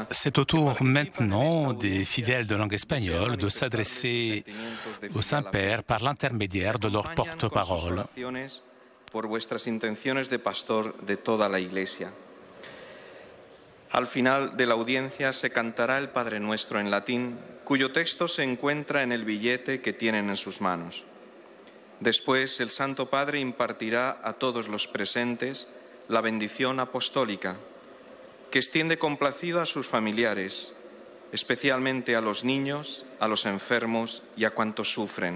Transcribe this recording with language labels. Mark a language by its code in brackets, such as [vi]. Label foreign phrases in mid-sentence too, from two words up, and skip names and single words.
[fr] C'est au tour maintenant des fidèles de langue espagnole de s'adresser au Saint-Père par l'intermédiaire de leur porte-parole. [es] Por vuestras intenciones de pastor de toda la Iglesia. Al final de la audiencia se cantará el Padre Nuestro en latín, cuyo texto se encuentra en el billete que tienen en sus manos. Después, el Santo Padre impartirá a todos los presentes la bendición apostólica, que extiende complacido a sus familiares, especialmente a los niños, a los enfermos y a cuantos sufren.